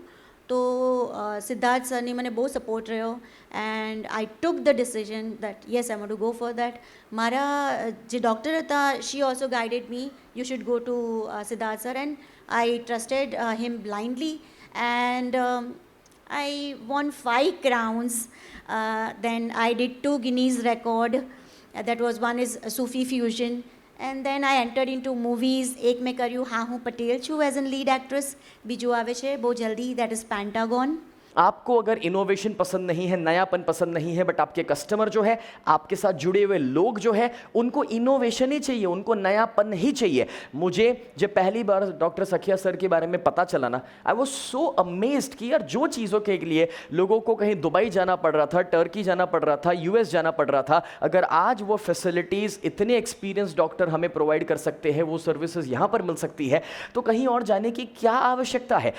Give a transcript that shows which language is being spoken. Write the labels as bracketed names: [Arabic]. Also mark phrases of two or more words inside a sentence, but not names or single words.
[Gujarati] તો સિદ્ધાર્થ સરની મને બહુ સપોર્ટ રહ્યો [English] and I took the decision that yes I want to go for that. [Gujarati] મારા જે ડૉક્ટર હતા [English] she also guided me you should go to Siddharth sir and I trusted him blindly and I won 5 crowns. Then I did 2 Guinness record. That was one is Sufi fusion. And then I entered into movies. [Gujarati] એક માં કર્યું हाँ હું પટેલ છું [English] as an lead actress. [Gujarati] બીજું આવે છે બહુ જલ્દી [English] that is Pentagon. [Hindi] आपको अगर इनोवेशन पसंद नहीं है, नयापन पसंद नहीं है, बट आपके कस्टमर जो है, आपके साथ जुड़े हुए लोग जो है, उनको इनोवेशन ही चाहिए, उनको नयापन ही चाहिए. मुझे जब पहली बार डॉक्टर सखिया सर के बारे में पता चला ना, [English] I was so amazed [Hindi] कि यार जो चीज़ों के लिए लोगों को कहीं दुबई जाना पड़ रहा था, टर्की जाना पड़ रहा था, यूएस जाना पड़ रहा था, अगर आज वो फैसिलिटीज़ इतने [English] experience doctor [Hindi] हमें प्रोवाइड कर सकते हैं, वो सर्विसेज यहाँ पर मिल सकती है, तो कहीं और जाने की क्या आवश्यकता है.